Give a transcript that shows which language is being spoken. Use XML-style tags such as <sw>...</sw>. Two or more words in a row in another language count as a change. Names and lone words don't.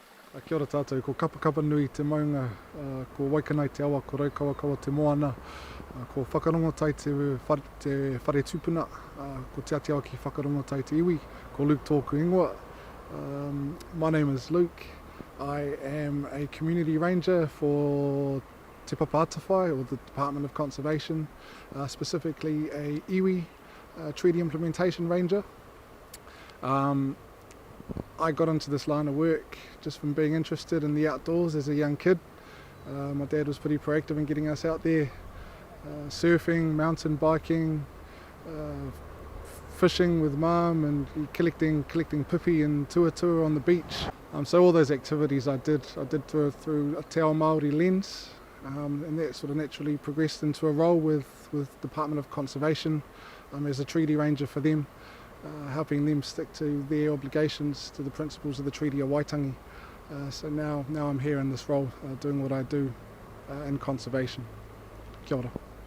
<mi>Kia ora tātou, ko kapa nui te maunga, ko waikanai te awa, ko raukawa te moana, ko whakarongotai te whare tūpuna, ko te atiawa ki whakarongotai te iwi, ko Luke tōku ingoa.</mi> <en>My name is Luke. I am a community ranger for Te Papa Atawhai, or the Department of Conservation, specifically a iwi treaty implementation ranger. I got into this line of work just from being interested in the outdoors as a young kid. My dad was pretty proactive in getting us out there, surfing, mountain biking, fishing with mum, and collecting pipi and tuatua on the beach. So all those activities I did through a</en> <mi>te ao Māori</mi> <en>lens, and that sort of naturally progressed into a role with Department of Conservation as a treaty ranger for them, helping them stick to their obligations to the principles of the Treaty of Waitangi. So now I'm here in this role, doing what I do in conservation.</en> <mi>Kia ora.</mi>